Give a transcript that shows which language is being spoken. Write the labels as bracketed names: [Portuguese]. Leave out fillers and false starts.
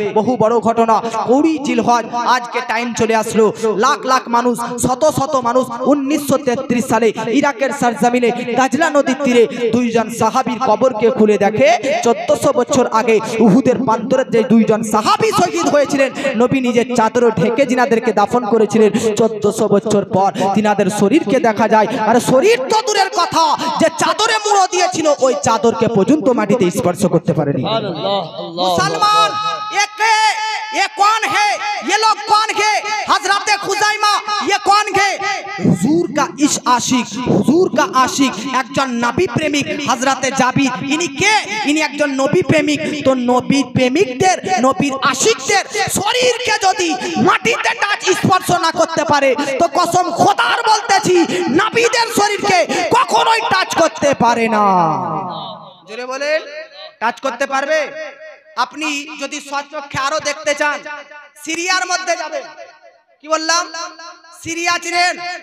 [Bangla] বহু বড় ঘটনা, 20 জিলহজ আজকে টাইম চলে আসলো, লাখ লাখ মানুষ, শত শত মানুষ 1933 সালে ইরাকের সরজমিনে দাজলা নদীর তীরে দুইজন সাহাবীর কবরকে খুলে দেখে 1400 বছর আগে উহুদের প্রান্তরে যে দুইজন সাহাবী শহীদ হয়েছিলেন, নবী নিজের চাদরে ঢেকে জিনাদেরকে দাফন করেছিলেন, 1400 বছর পর তিনাদের শরীরকে দেখা যায়, আর শরীর তো দূরের কথা, যে চাদরে মুড়ো দিয়েছিল ওই চাদরকে পর্যন্ত মাটিতে স্পর্শ করতে পারেনি। [Hindi] মুসলমান ये कौन है? ये लोग कौन है? हजरत खुजाइमा ये कौन है? हुजूर का इश्क आशिक, हुजूर का आशिक [Bangla] একজন নবী প্রেমিক হযরতে জাবির। ইনি কে? ইনি একজন নবী প্রেমিক। তো নবী প্রেমিকদের, নবীর আশিকদের শরীরকে যদি মাটিতে টাচ স্পর্শ না করতে পারে, তো কসম খোদার বলতেছি নবীদের শরীরকে কখনোই টাচ করতে পারে না। জোরে বলেন, টাচ করতে পারবে? আপনি যদি সচক্ষে আরো দেখতে চান, সিরিয়ার মধ্যে যাবেন। কি বললাম? সিরিয়া চিনেন?